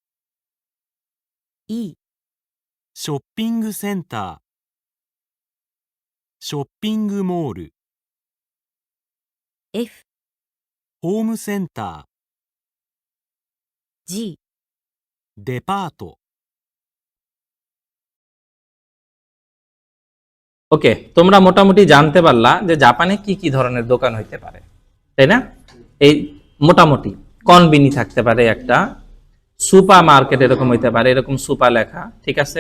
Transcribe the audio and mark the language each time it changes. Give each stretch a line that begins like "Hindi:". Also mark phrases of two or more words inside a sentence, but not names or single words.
Japanese: E ショッピングセンター、ショッピングモール、 F ホームセンタ G ー、デパート。
Bangla: ওকে, তোমরা মোটামুটি জানতে পারলা যে জাপানে কি কি ধরনের দোকান হইতে পারে, তাই না। এই মোটামুটি কনবিনি থাকতে পারে, একটা
English: super market
Bangla: এরকম হইতে পারে, এরকম সুপার লেখা, ঠিক আছে।